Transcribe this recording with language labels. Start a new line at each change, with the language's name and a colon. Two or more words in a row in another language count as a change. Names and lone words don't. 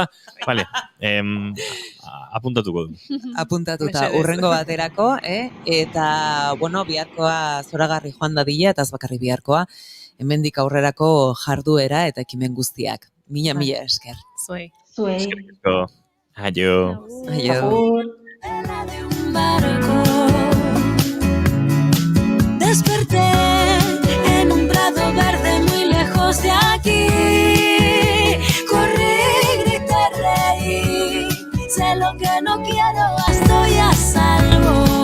Basque: Vale, apuntatuko du. Apuntatuta, urrengo baterako, eta, bueno, biharkoa zoragarri joan dadila, eta ez bakarri biharkoa, hemendik aurrerako jarduera eta ekimen guztiak. Mila esker. Zuei. Eskerrik. Aio.
Spanish: Desperté en un prado verde muy lejos de aquí. Corrí, grité, reí. Sé lo que no quiero, estoy a salvo.